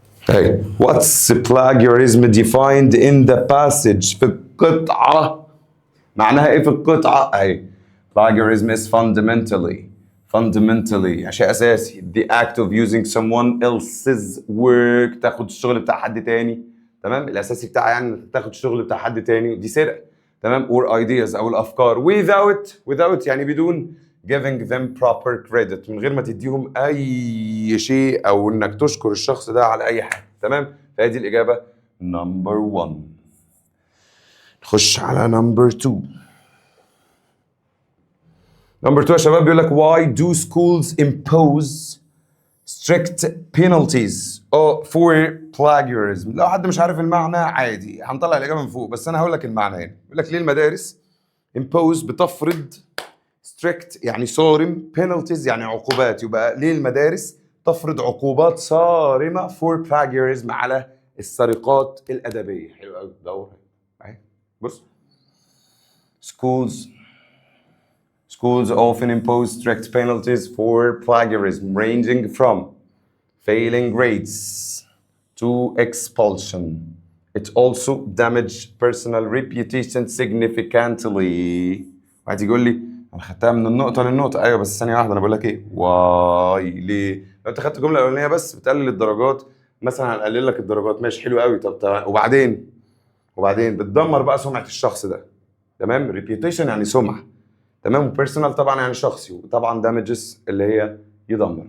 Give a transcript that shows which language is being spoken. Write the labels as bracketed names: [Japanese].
[English] هي what's plagiarism defined in the passage [Arabic] في القطعة. معناها ايه في القطعة؟ اهي [English] plagiarism is fundamentally [Arabic] شيء اساسي [English] the act of using someone else's work. [Arabic] تاخد الشغل بتاع حد تاني، تمام؟ الاساسي بتاعها يعني تاخد الشغل بتاع حد تاني، دي سرقة، تمام؟ [English] or ideas [Arabic] او الافكار without يعني بدون [English] giving them proper credit، [Arabic] من غير ما تديهم اي شيء او انك تشكر الشخص ده على اي حاجة، تمام؟ فهذه الاجابة نمبر 1. نخش على نمبر 2. نمبر 2 يا شباب بيقول لك [English] why do schools impose strict penalties for plagiarism. [Arabic] لو حد مش عارف المعنى عادي هنطلع الإجابة من فوق، بس أنا هقول لك المعنى هنا. بيقول لك ليه المدارس impose بتفرض strict يعني صارم penalties يعني عقوبات، يبقى ليه المدارس تفرض عقوبات صارمة [English] for plagiarism [Arabic] على السرقات الأدبية. حلو قوي، دور اهي بص. [English] Schools often impose strict penalties for plagiarism, ranging from failing grades to expulsion. It also damages personal reputation significantly. [Arabic] واحد يقول لي انا خدتها من النقطة للنقطة، ايوه بس ثانية واحدة، انا بقول لك ايه؟ واي ليه؟ لو انت خدت الجملة الأولانية بس بتقلل الدرجات، مثلا هنقلل لك الدرجات، ماشي حلو قوي، طب وبعدين بتدمر بقى سمعة الشخص ده، تمام؟ ريبيوتيشن يعني سمعة، تمام؟ وبيرسونال طبعا يعني شخصي، وطبعا دامجز اللي هي يدمر.